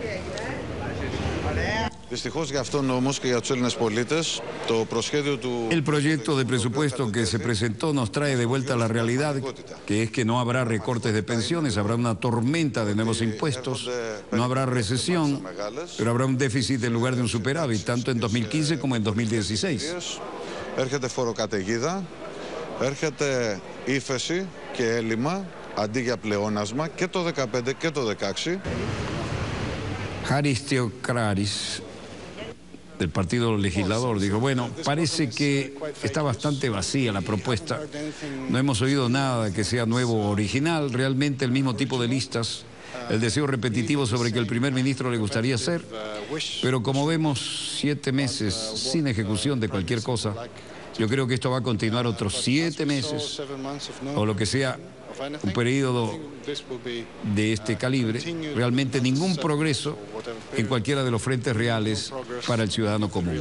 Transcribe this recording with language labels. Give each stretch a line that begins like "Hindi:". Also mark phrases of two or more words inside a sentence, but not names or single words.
Spanish: El proyecto de presupuesto que se presentó nos trae de vuelta a la realidad, que es que no habrá recortes de pensiones, habrá una tormenta de nuevos impuestos, no habrá recesión, pero habrá un déficit en lugar de un superávit, tanto en 2015 como en 2016.
Greek: Έρχεται φοροκαταιγίδα, έρχεται ύφεση και έλλειμμα αντί για πλεόνασμα και το 2015 και το 2016.
Spanish: Haris Theocraris, del Partido Legislador, dijo: bueno, parece que está bastante vacía la propuesta. No hemos oído nada que sea nuevo o original, realmente el mismo tipo de listas, el deseo repetitivo sobre que el primer ministro le gustaría hacer, pero como vemos 7 meses sin ejecución de cualquier cosa, yo creo que esto va a continuar otros 7 meses o lo que sea, un periodo de este calibre, realmente ningún progreso en cualquiera de los frentes reales para el ciudadano común.